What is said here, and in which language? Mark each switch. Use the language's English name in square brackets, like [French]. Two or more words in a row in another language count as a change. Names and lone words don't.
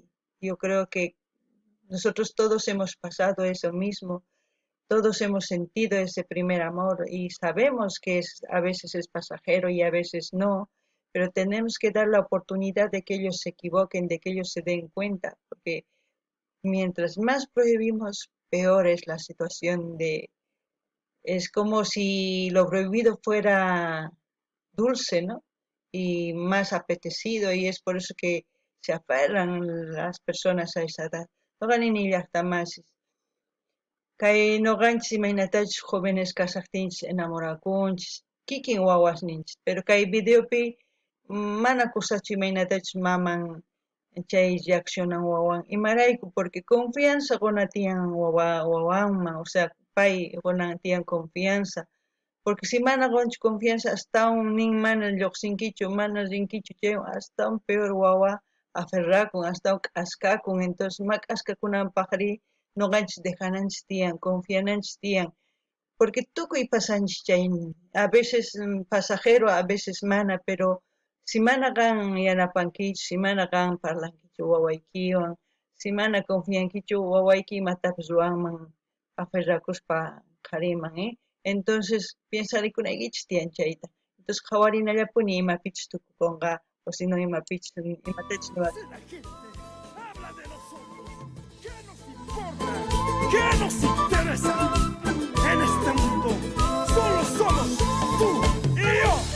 [Spanish] Yo creo que nosotros todos hemos pasado eso mismo, todos hemos sentido ese primer amor y sabemos que a veces es pasajero y a veces no, pero tenemos que dar la oportunidad de que ellos se equivoquen, de que ellos se den cuenta, porque mientras más prohibimos, peor es la situación es como si lo prohibido fuera dulce, ¿no? Y más apetecido, y es por eso que se aferran las personas a esa edad. No ganin ni más. [Quechua] Kay noqanchis imaynatachu jóvenes kasaqtinchis enamorakunchis, kikin wawasninchis, pero kay videopi mana kusachu imaynatachu maman chay reaccionan wawan imarayku, [Spanish] porque confianza [Quechua] guna tiyan wawanman, [Spanish] o sea, [Quechua] pay guna tiyan confianza, [Spanish] porque si [Quechua] mana qunchu confianza [Spanish] hasta un [Quechua] nin mana lluqsinkichu, mana rinkichu chaywan [Spanish] hasta un peor [Quechua] wawa aferrakun, [Spanish] hasta un [Quechua] k'askakun, entonces mak'askakunanpaqri noqanchis dejananchis tiyan, confiananchis tiyan, porque tukuy pasanchis chaymi, [Spanish] a veces pasajero, a veces [Quechua] mana, [Spanish] pero si [Quechua] mana qan yanapankichu, si mana qan parlankichu wawaykiwan, si mana confiankichu wawayki imatapis ruwanman aferrakuspa qhariman, entonces piensarikunaykichis tiyan chayta. Entonces qhawarinallapuni imapichis tukukunqa, [Spanish] o si no [Quechua] imapichis imatachis niwata. [Spanish] La gente habla de nosotros. ¿Qué nos importa? ¿Qué nos interesa? En este mundo solo somos tú y yo.